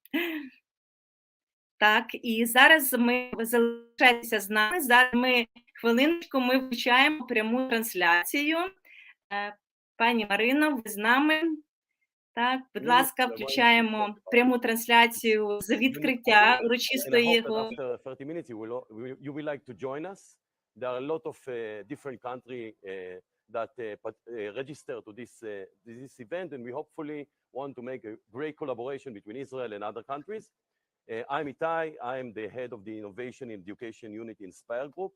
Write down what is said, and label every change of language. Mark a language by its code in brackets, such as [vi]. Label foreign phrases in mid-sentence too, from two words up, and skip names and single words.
[uk] Так, і зараз ми залишайтеся з нами. Зараз ми хвилиночку ми включаємо пряму трансляцію. Пані Марино, ви з нами? Так, будь ласка, включаємо пряму трансляцію з відкриття урочистої. [en] After 30 minutes you will like to join us. There are a lot of different countries that register to this event, and we hopefully want to make a great collaboration between Israel and other countries. I'm Itai. I'm the head of the Innovation and Education Unit in Inspire Group.